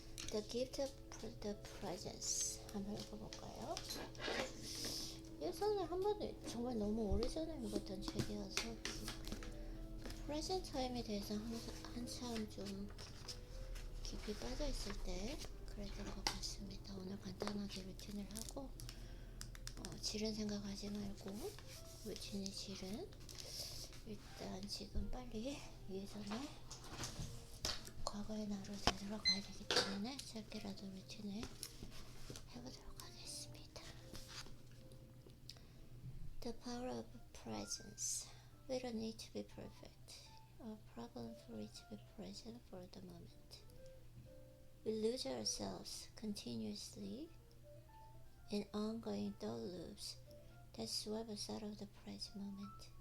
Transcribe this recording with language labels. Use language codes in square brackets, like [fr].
[en] The gift of the presents 한번 읽어볼까요? [ko] 예전에 한 번도 정말 너무 오래전에 읽었던 책이어서 프레젠트 타임에 대해서 한참 좀 깊이 빠져있을 때 그랬던 것 같습니다. 오늘 간단하게 루틴을 하고 질은 생각하지 말고 루틴의 질은 일단 지금 빨리 예전에 과거의 나로 되돌아가야 되기 때문에 짧게라도 루틴을 해보도록 하겠습니다. [en] The power of presence. We don't need to be perfect or problem for it to be present for the moment. We lose ourselves continuously in ongoing thought loops that sweep us out of the present moment.